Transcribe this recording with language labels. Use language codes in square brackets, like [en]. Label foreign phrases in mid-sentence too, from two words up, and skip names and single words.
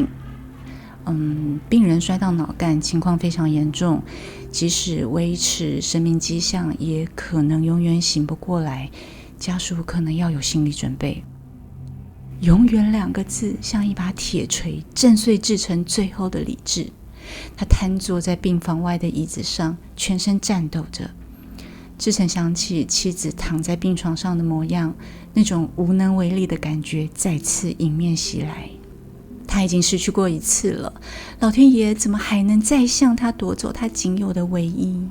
[zh] 病人摔到腦幹，情況非常嚴重，即使維持生命跡象，也可能永遠醒不過來。家屬可能要有心理準備。永遠2個字像一把鐵錘，震碎志成最後的理智。他癱坐在病房外的椅子上，全身顫抖着。志成想起妻子躺在病床上的模樣，那種無能為力的感覺再次迎面襲來。他已經失去過一次了，老天爺怎麼還能再向他奪走他僅有的唯一？